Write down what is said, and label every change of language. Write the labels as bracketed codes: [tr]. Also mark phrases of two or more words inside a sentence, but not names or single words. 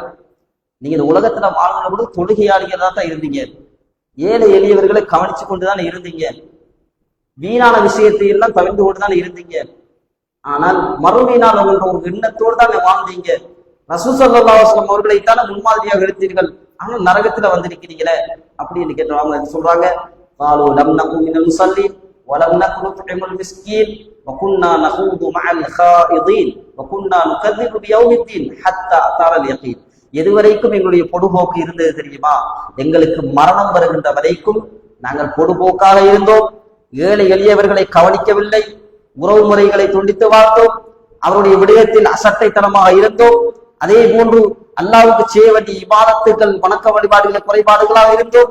[ta] நீங்க இந்த உலகத்துல வாழ்கிற பொழுது தொழுகையாளிகளா தான் இருந்தீங்க, ஏழை எளியவர்களை கவனிச்சு கொண்டுதான் இருந்தீங்க, வீணான விஷயத்தை எல்லாம் தவிர்த்து கொண்டுதான் இருந்தீங்க. ஆனால் மறுமையினால் என்ற ஒரு எண்ணத்தோடு தான் வாழ்ந்தீங்க. ரசூல் [ar] صلى الله عليه وسلم [ta] அவர்களைத்தான முன்மாதிரியாக எடுத்தீர்கள், ஆனால் நரகத்துல வந்திருக்கிறீங்களே அப்படின்னு கேட்டவங்க சொல்றாங்க, [ar] قالوا لم نكن من المصلين ولم نكن نطعم المسكين وكنا نخوض مع الخائضين وكنا نكذب بيوم الدين حتى أتانا اليقين. [ta] எதுவரைக்கும் எங்களுடைய பொடுபோக்கு இருந்தது தெரியுமா? எங்களுக்கு மரணம் வருகின்ற வரைக்கும் நாங்கள் பொடுபோக்காக இருந்தோம், ஏழை எளியவர்களை கவனிக்கவில்லை, உறவு முறைகளை துண்டித்து வாழ்ந்தோம், அவருடைய விடயத்தில் அசட்டைத்தனமாக இருந்தோம், அதே போன்று அல்லாஹ்வுக்கு செய்ய வேண்டிய இபாதத்துகள் வணக்க வழிபாடுகளை குறைபாடுகளாக இருந்தோம்.